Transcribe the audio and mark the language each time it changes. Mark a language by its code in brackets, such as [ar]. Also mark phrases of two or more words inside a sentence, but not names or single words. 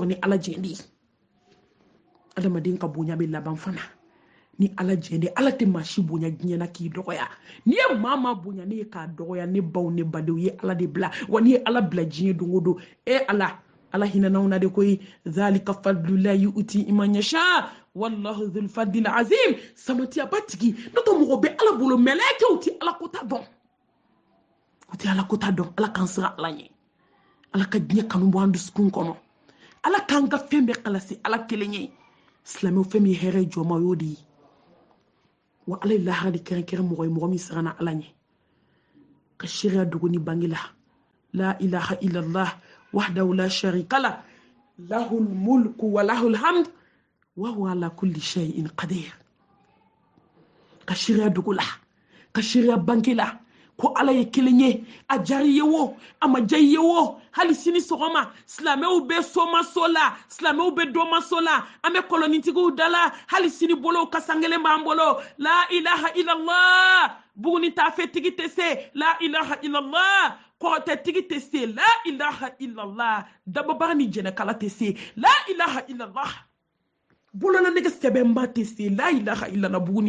[bm] ni ala jɛn de ye adamaden ka bonya bɛ laban fana ni ala jɛn de ye ala tɛ maa si bonya diɲɛ na k'i dɔgɔya n'i ye maa bonya ne ye k'a dɔgɔya ne baw ne badenw ye ala de bila wa n'i ye ala bila diɲɛ don o don ala hinɛnaw na de koyi [ar] ذلك فضل الله يؤتي من يشاء والله ذو الفضل العظيم [bm] samatiyaba tigi n'o tɛ mɔgɔ bɛ ala bolo mɛlɛkɛw tɛ ala kota dɔn u tɛ ala kota dɔn ala kan siran ala ɲɛ ala ka diɲɛ kanu bɔ an dusukun kɔnɔ ala k'an ka fɛn bɛɛ kalasi ala kelen ye silamɛw fɛn min hɛrɛ jɔma y'o de ye wa ala ye lahara de kɛrɛnkɛrɛn mɔgɔ ye mɔgɔ min siranna ala ɲɛ ka shariya dogo ni bange la [ar] لا إله إلا الله وحده لا شريك له له الملك وله الحمد وهو على كل شيء قدير [bm] ka shariya dogo la ka shariya bange la ko ala ye kelen ye a jari ye wo a ma ja ye wo hali sini sɔgɔma silamɛw bɛ somaso la silamɛw bɛ dɔmaso la an bɛ kɔlɔnitigiw da la hali sini bolo kasangelen b'an bolo [ar] لا إله إلا الله [bm] buguni tafetigi tɛ se [ar] لا إله إلا الله [bm] kɔrɔtɛtigi tɛ se [ar] لا إله إلا الله [bm] dababaga ni jɛnɛkala tɛ se [ar] لا إله إلا الله [bm] bolona nege sɛbɛnba tɛ se [ar] لا إله إلا الله [bm] buguni